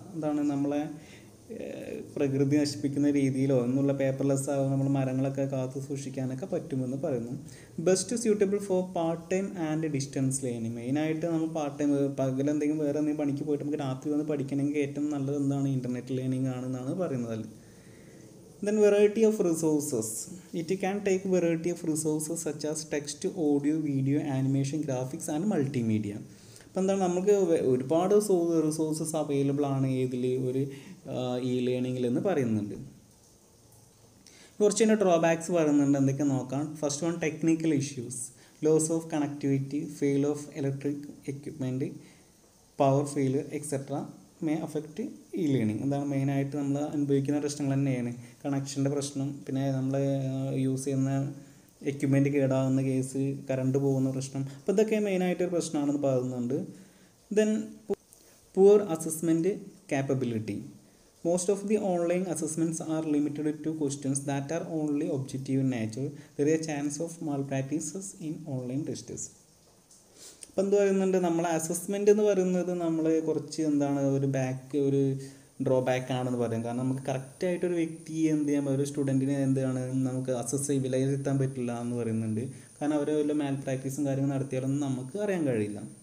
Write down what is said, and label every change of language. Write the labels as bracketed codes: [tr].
[ml] എന്താണ്, നമ്മളെ പ്രകൃതി നശിപ്പിക്കുന്ന രീതിയിലോ എന്നുള്ള പേപ്പർലെസ് ആകും, നമ്മൾ മരങ്ങളൊക്കെ കാത്തു സൂക്ഷിക്കാനൊക്കെ പറ്റുമെന്ന് പറയുന്നു. [en] Best suitable for part time and distance learning. [ml] മെയിനായിട്ട് നമ്മൾ പാർട്ട് ടൈം പകലെന്തെങ്കിലും വേറെ എന്തെങ്കിലും പണിക്ക് പോയിട്ട് നമുക്ക് രാത്രി വന്ന് പഠിക്കണമെങ്കിൽ ഏറ്റവും നല്ലത് എന്താണ്, ഇൻ്റർനെറ്റ് ലേണിംഗ് ആണെന്നാണ് പറയുന്നത്. [en] Then variety of resources. It can take variety of resources such as text, audio, video, animation, graphics and multimedia. [ml] അപ്പോൾ എന്താണ്, നമുക്ക് ഒരുപാട് റിസോഴ്സസ് അവൈലബിൾ ആണ് ഏതിൽ, ഒരു ഈ ലേണിങ്ങിൽ എന്ന് പറയുന്നുണ്ട്. കുറച്ച് തന്നെ ഡ്രോബാക്സ് പറയുന്നുണ്ട്, എന്തൊക്കെ നോക്കാം. [en] First one, technical issues. Loss of connectivity, fail of electric equipment, power failure etcetera may affect ഈ learning. [ml] എന്താണ്, മെയിനായിട്ട് നമ്മൾ അനുഭവിക്കുന്ന പ്രശ്നങ്ങൾ തന്നെയാണ് കണക്ഷൻ്റെ പ്രശ്നം, പിന്നെ നമ്മൾ യൂസ് ചെയ്യുന്ന എക്യുപ്മെൻറ്റ് കേടാവുന്ന കേസ്, കറണ്ട് പോകുന്ന പ്രശ്നം. അപ്പോൾ ഇതൊക്കെ മെയിനായിട്ടൊരു പ്രശ്നമാണെന്ന് പറയുന്നുണ്ട്. [en] Then poor assessment capability. Most of the online assessments are limited to questions that are only objective in nature. There is a chance of malpractices in online tests. [ml] അപ്പോൾ എന്ത് പറയുന്നുണ്ട്, നമ്മളെ അസസ്മെൻ്റ് എന്ന് പറയുന്നത് നമ്മൾ കുറച്ച് എന്താണ് ഒരു ഡ്രോബാക്ക് ആണെന്ന് പറയും. കാരണം നമുക്ക് കറക്റ്റായിട്ടൊരു വ്യക്തിയെ എന്ത് ചെയ്യാൻ, ഒരു സ്റ്റുഡൻറ്റിനെ എന്താണ് നമുക്ക് വിലയിരുത്താൻ പറ്റില്ല എന്ന് പറയുന്നുണ്ട്. കാരണം അവർ വല്ല മാൽ പ്രാക്ടീസും കാര്യങ്ങളും നടത്തിയാലൊന്നും നമുക്ക് അറിയാൻ കഴിയില്ല.